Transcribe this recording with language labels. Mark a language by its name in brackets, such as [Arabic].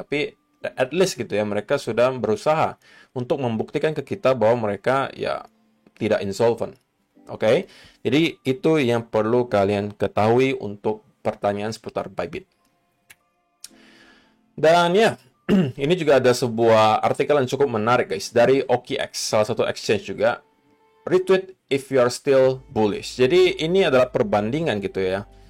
[Indonesian] Tapi [English] at least [Indonesian] gitu ya, mereka sudah berusaha untuk membuktikan ke kita bahwa mereka ya tidak insolvent. Oke? Jadi itu yang perlu kalian ketahui untuk pertanyaan seputar Bybit. Dan ya, ini juga ada sebuah artikel yang cukup menarik guys, dari OKX, salah satu exchange juga. [English] Retweet if you are still bullish. [Indonesian] Jadi ini adalah perbandingan gitu ya.